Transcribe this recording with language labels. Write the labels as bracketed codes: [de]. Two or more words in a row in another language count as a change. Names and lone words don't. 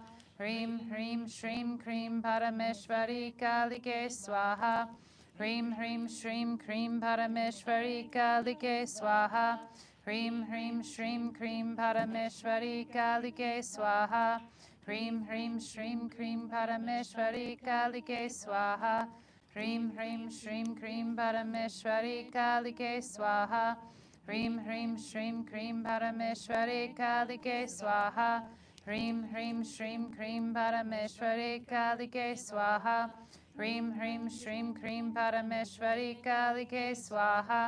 [sa] ह्रीं ह्रीं श्रीं क्रीं परमेश्वरि कालिके स्वाहा. ह्रीं ह्रीं श्रीं क्रीं परमेश्वरि कालिके स्वाहा. ह्रीं ह्रीं श्रीं क्रीं परमेश्वरि कालिके स्वाहा. ह्रीं ह्रीं श्रीं क्रीं परमेश्वरि कालिके, Swaha. ह्रीं ह्रीं श्रीं क्रीं परमेश्वरि कालिके स्वाहा. ह्रीं ह्रीं श्रीं क्रीं परमेश्वरि कालिके स्वाहा. ह्रीं ह्रीं श्रीं क्रीं परमेश्वरि कालिके स्वाहा. ह्रीं ह्रीं श्रीं क्रीं परमेश्वरि कालिके स्वाहा.